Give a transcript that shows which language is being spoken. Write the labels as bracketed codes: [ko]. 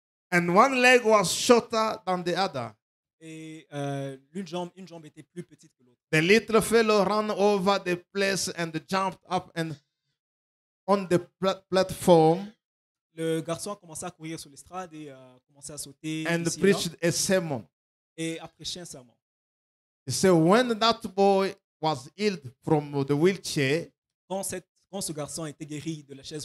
[en] And one leg was shorter than the other. [fr] et une jambe était plus petite que l'autre. [en] The little fellow ran over the place and jumped up and on the platform [fr] Le garçon a commencé à courir sur l'estrade et a commencé à sauter [en] and [fr] ici et là, [en] preached a sermon. [fr] et a prêché un sermon. [en] He said, when that boy was healed from the wheelchair, [fr] Quand ce garçon était guéri de la chaise